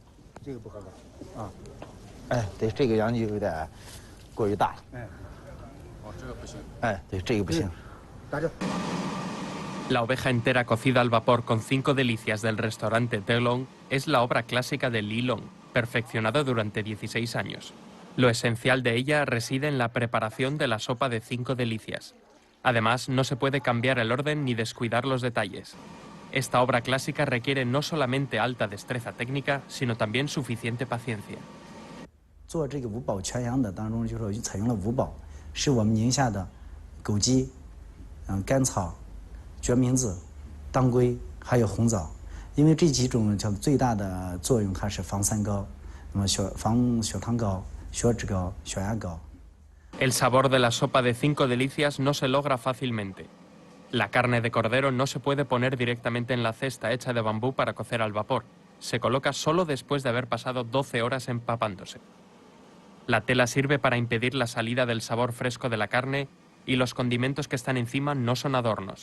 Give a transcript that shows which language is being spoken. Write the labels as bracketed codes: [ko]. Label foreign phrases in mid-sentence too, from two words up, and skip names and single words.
[es] La oveja entera cocida al vapor con 5 delicias del restaurante Delong es la obra clásica de Li Long, perfeccionada durante 16 años. Lo esencial de ella reside en la preparación de la sopa de 5 delicias. Además, no se puede cambiar el orden ni descuidar los detalles. Esta obra clásica requiere no solamente alta destreza técnica, sino también suficiente paciencia. [zh] 做这个五宝全羊的当中，就是说采用了5宝，是我们宁夏的枸杞、甘草、决明子、当归还有红枣，因为这几种叫最大的作用，它是防三高， 防血糖高、血脂高、血压高。 [es] El sabor de la sopa de 5 delicias no se logra fácilmente. La carne de cordero no se puede poner directamente en la cesta hecha de bambú para cocer al vapor. Se coloca solo después de haber pasado 12 horas empapándose. La tela sirve para impedir la salida del sabor fresco de la carne y los condimentos que están encima no son adornos.